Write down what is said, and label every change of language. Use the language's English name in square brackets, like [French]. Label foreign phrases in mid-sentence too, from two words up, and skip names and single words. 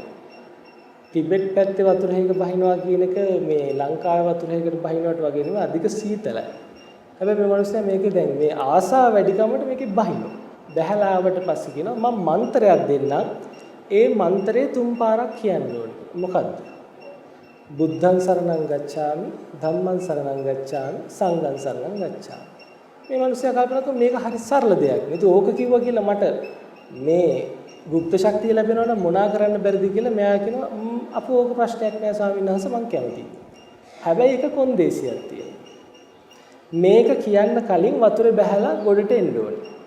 [Sinhala] ටිබෙට් පැත්තේ වතුර එකක බහිනවා කියන එක මේ ලංකාවේ වතුර එකකට බහිනවට වගේ නෙමෙයි අධික සීතලයි. හැබැයි මේ මිනිස්සයා මේකේ දැන් මේ ආසාව වැඩිකමට මේකේ බහිනවා. බහැලා ආවට පස්සේ කියනවා මම මන්ත්‍රයක් දෙන්නම්. ඒ මන්ත්‍රේ 3 පාරක් කියන්න ඕනේ. මොකද්ද? [Pali] බුද්ධං සරණං ගච්ඡාමි, ධම්මං සරණං ගච්ඡාමි, සංඝං සරණං ගච්ඡාමි. [Sinhala] මේ මිනිස්සයා කල්පනා කරා මේක හරි සරල දෙයක්. නේද? ඕක කිව්වා කියලා මට මේ গুপ্ত ශක්තිය ලැබෙනවා නම් මොනා කරන්න බැරිද කියලා මෙයා කියනවා අපෝ ඕක ප්‍රශ්නයක් නෑ ස්වාමීන් වහන්සේ මං කැමතියි. හැබැයි ඒක කොන්දේසියක් තියෙනවා. මේක කියන්න කලින් වතුරේ බහැලා ගොඩට එන්න ඕනේ.